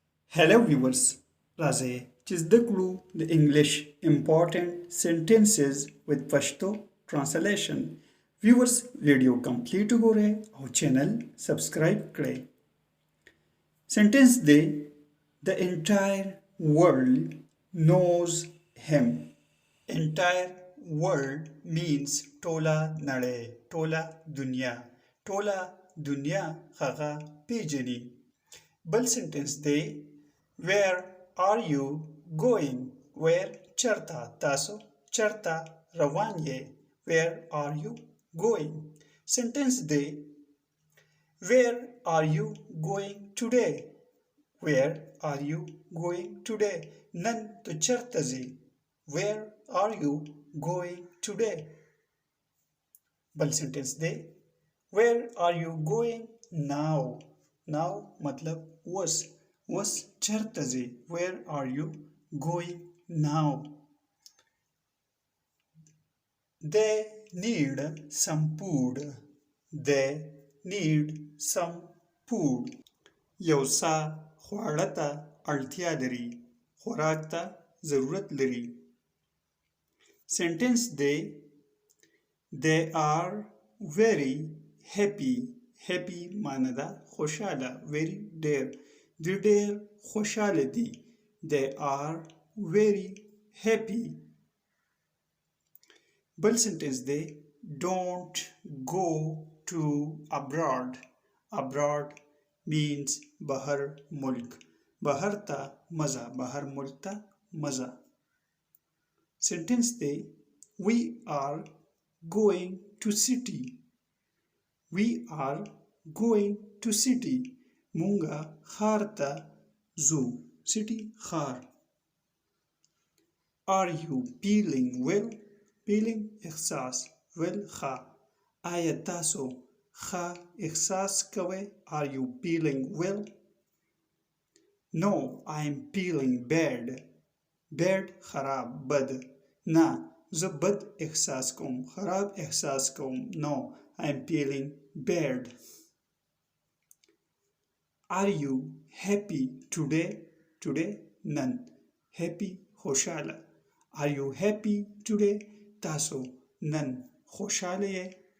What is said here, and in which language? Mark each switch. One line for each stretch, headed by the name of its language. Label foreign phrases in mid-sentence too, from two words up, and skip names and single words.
English: Hello viewers,
Pashto: راځئ چې زده کړو د
English: English important sentences with Pashto translation. Viewers video complete وګورئ او channel subscribe کړئ. Sentence دی The entire world knows him. Entire world means
Pashto: ټوله نړۍ, ټوله دنیا. ټوله دنیا هغه پېژني. بل سنټنس دی
English: Where are you going?
Pashto: Where چرته تاسو چرته روان یې.
English: Where are you going? Sentence دی Where are you going today? Where are you going today?
Pashto: نن ته چرته ځې.
English: Where are you going today?
Pashto: بل سنټنس دی
English: Where are you going now?
Pashto: Now مطلب وس چرته ځې.
English: Where are you going now? They need some food. They need some food.
Pashto: یو څه خواړه ته اړتیا لري. خوراک ته ضرورت لري. سنټنس دی
English: They are very happy.
Pashto: Happy معنی ده خوشحاله. Very ډېر. دوی ډېر خوشحاله دي.
English: They are very happy.
Pashto: بل سنټنس دی
English: Don't go to abroad. Abroad means
Pashto: بهر ملک. بهر ته مزه. بهر ملک ته مزه.
English: سنټنس دی We are going to city. We are going to city.
Pashto: مونږه ښار ته ځو. City ښار.
English: Are you feeling well?
Pashto: Feeling احساس. Well ښه. آیا تاسو ښه احساس کوئ؟
English: Are you feeling well? No, I am feeling bad.
Pashto: Bad خراب بد. نه زه بد احساس کوم. خراب احساس کوم.
English: No, I am feeling bad. Are you happy today?
Pashto: Today نن. Happy خوشحاله.
English: Are you happy today?
Pashto: تاسو نن خوشحاله یې.